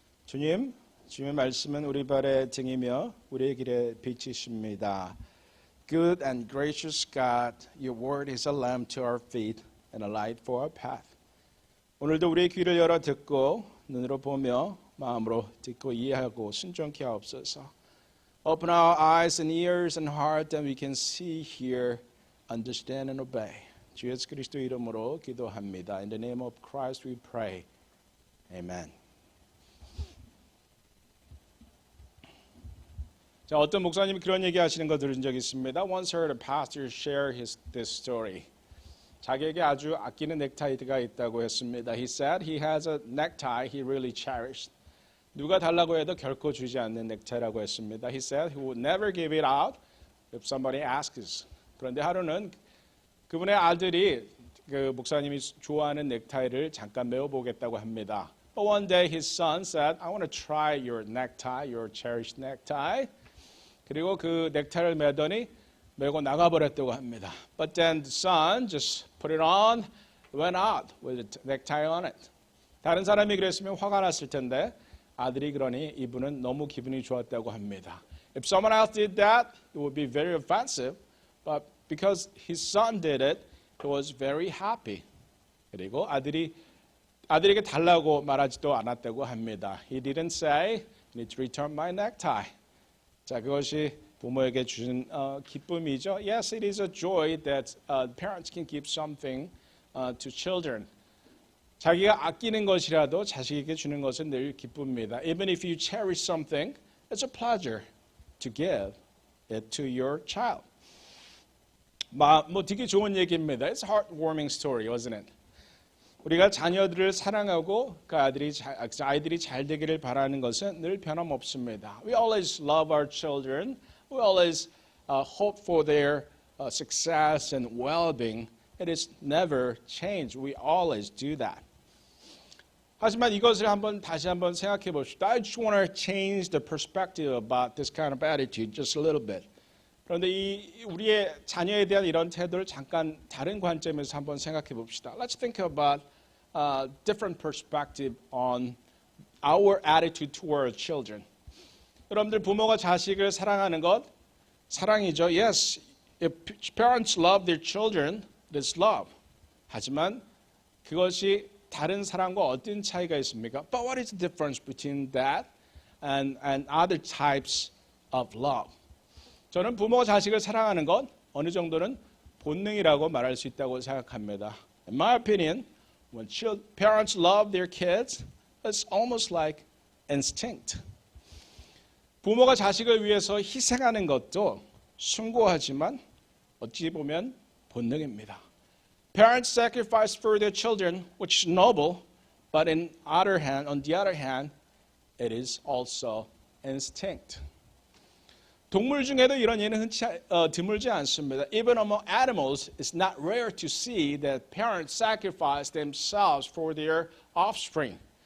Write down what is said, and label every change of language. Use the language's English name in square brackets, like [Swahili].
[Korean] 주님, 주님의 말씀은 우리 발의 등이며 우리의 길의 빛이십니다. [English] Good and gracious God, your word is a lamp to our feet and a light for our path. [Korean] 오늘도 우리의 귀를 열어 듣고 눈으로 보며 마음으로 듣고 이해하고 순종케 하옵소서. [English] Open our eyes and ears and heart that we can see, hear, understand and obey. [Korean] 주 예수 그리스도 이름으로 기도합니다. [English] In the name of Christ we pray. Amen. [Korean] 자, 어떤 목사님이 그런 얘기 하시는 거 들은 적이 있습니다. [English] Once heard a pastor share this story. [Korean] 자기에게 아주 아끼는 넥타이가 있다고 했습니다. [English] He said he has a necktie he really cherished. [Korean] 누가 달라고 해도 결코 주지 않는 넥타이라고 했습니다. [English] He said he would never give it out if somebody asks. [Korean] 그런데 하루는 그분의 아들이 그 목사님이 좋아하는 넥타이를 잠깐 메어보겠다고 합니다. [English] But one day his son said, I want to try your necktie, your cherished necktie. [Korean] 그리고 그 넥타이를 매더니 메고 나가버렸다고 합니다. [English] But then the son just put it on, went out with the necktie on it. [Korean] 다른 사람이 그랬으면 화가 났을 텐데 아들이 그러니 이분은 너무 기분이 좋았다고 합니다. [English] If someone else did that, it would be very offensive. But because his son did it, he was very happy. [Korean] 그리고 아들에게 달라고 말하지도 않았다고 합니다. [English] He didn't say, you need to return my necktie. [Korean] 자, 그것이 부모에게 주는 기쁨이죠. [English] Yes, it is a joy that parents can give something to children. [Korean] 자기가 아끼는 것이라도 자식에게 주는 것은 늘 기쁨입니다. [English] Even if you cherish something, it's a pleasure to give it to your child. [Korean] 뭐 되게 좋은 얘기입니다. [English] It's a heartwarming story, wasn't it? [Korean] 우리가 자녀들을 사랑하고 그 아이들이 잘 되기를 바라는 것은 늘 변함없습니다. [English] We always love our children. We always hope for their success and well-being. It is never changed. We always do that. [Korean] 하지만 이것을 다시 한번 생각해 봅시다. [English] I just want to change the perspective about this kind of attitude just a little bit. [Korean] 그런데 우리의 자녀에 대한 이런 태도를 잠깐 다른 관점에서 한번 생각해 봅시다. [English] Let's think about different perspective on our attitude toward children. [Korean] 여러분들 부모가 자식을 사랑하는 것 사랑이죠. [English] Yes, if parents love their children, it is love. [Korean] 하지만 그것이 다른 사랑과 어떤 차이가 있습니까? [English] But what is the difference between that and other types of love? [Korean] 저는 부모가 자식을 사랑하는 것 어느 정도는 본능이라고 말할 수 있다고 생각합니다. [English] In my opinion, when parents love their kids, it's almost like instinct. [Korean] 부모가 자식을 위해서 희생하는 것도 숭고하지만 어찌 보면 본능입니다. [English] Parents sacrifice for their children, which is noble, but on the other hand, it is also instinct. [Korean] 동물 중에도 이런 예는 드물지 않습니다. [English] Even among animals, it's not rare to see that parents sacrifice themselves for their offspring.